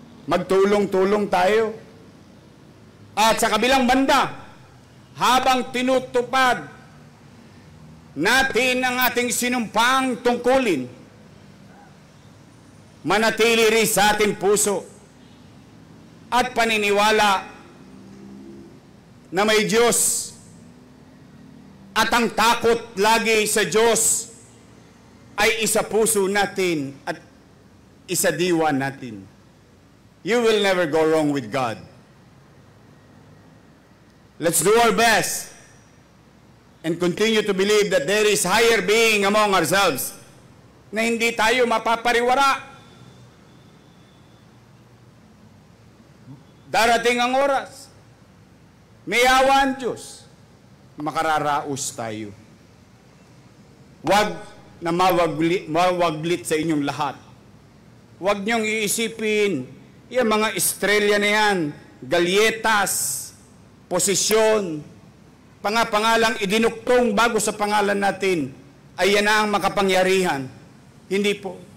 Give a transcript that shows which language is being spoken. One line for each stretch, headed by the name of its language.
Filipino: Magtulong-tulong tayo. At sa kabilang banda, habang tinutupad natin ang ating sinumpang tungkulin, manatili rin sa ating puso at paniniwala na may Diyos at ang takot lagi sa Diyos ay isa puso natin at isa diwa natin.
English: You will never go wrong with God. Let's do our best and continue to believe that there is higher being among ourselves,
Filipino: na hindi tayo mapapariwara. Darating ang oras, may awa ang Diyos, makararaos tayo. Huwag na mawaglit sa inyong lahat. Huwag niyong iisipin, yung mga estrella na yan, galyetas, posisyon, pangalang idinuktong bago sa pangalan natin, ay yan ang makapangyarihan. Hindi po.